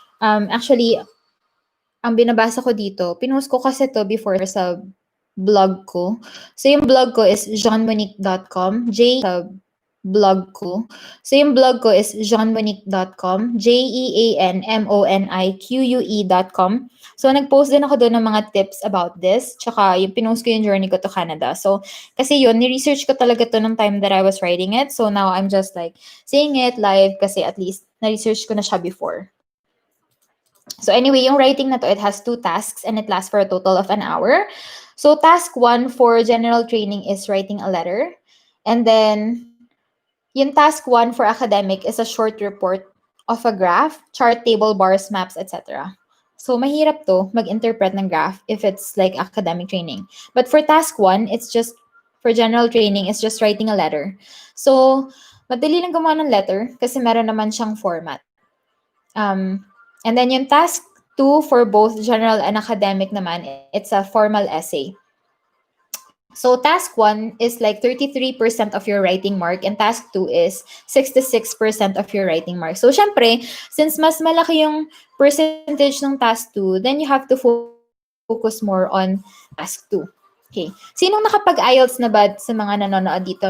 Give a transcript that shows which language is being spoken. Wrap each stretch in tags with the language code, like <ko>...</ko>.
<tl>Actually, ang binabasa ko dito, pinost ko kasi to before sa blog ko. So, yung blog ko is jeanmonique.com, sa blog ko. So, yung blog ko is jeanmonique.com, jeanmonique.com. So, nag-post din ako doon ng mga tips about this. Tsaka, yung pinost ko yung journey ko to Canada. So, kasi yun, ni-research ko talaga to ng time</tl> <en>that I was writing it. So, now I'm just like saying it live</en> <tl>kasi at least na-research ko na siya before.</tl> <en>So, anyway,</en> <tl>yung writing na to,</tl> <en>it has 2 tasks and it lasts for a total of an hour. So, task 1 for general training is writing a letter. And then, yung task 1 for academic is a short report of a graph, chart, table, bars, maps, etc.</en> <tl>So, mahirap to mag-interpret ng graph</tl> <en>if it's like academic training. But for task 1, it's just, for general training, it's just writing a letter.</en> <tl>So, madali lang gumawa ng letter kasi meron naman siyang format.</tl> <en>And then yung task 2 for both general and academic naman, it's a formal essay. So, task 1 is like 33% of your writing mark and task 2 is 66% of your writing mark. So,</en> <tl>syempre, since mas malaki yung percentage ng task 2,</tl> <en>then you have to focus more on task 2. Okay.</en> <tl>Sinong nakapag-IELTS na ba sa mga nanonood dito?</tl>